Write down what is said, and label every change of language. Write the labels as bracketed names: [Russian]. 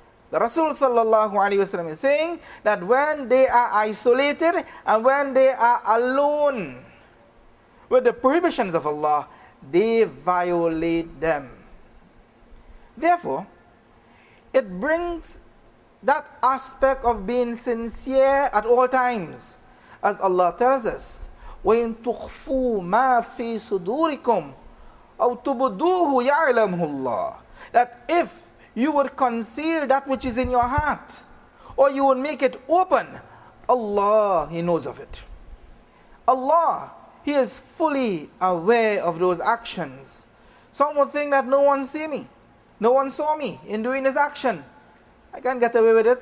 [English] The Rasul sallallahu alaihi wasallam is saying that when they are isolated and when they are alone with the prohibitions of Allah, they violate them. Therefore, it brings that aspect of being sincere at all times. As Allah tells us, [Arabic] وَإِن تُخْفُوا مَا فِي صُدُورِكُمْ أَوْ تُبْدُوهُ يَعْلَمْهُ اللَّهُ. [English] That if you would conceal that which is in your heart, or you would make it open, Allah, He knows of it. Allah, He is fully aware of those actions. Some would think that no one see me, no one saw me in doing this action. I can't get away with it.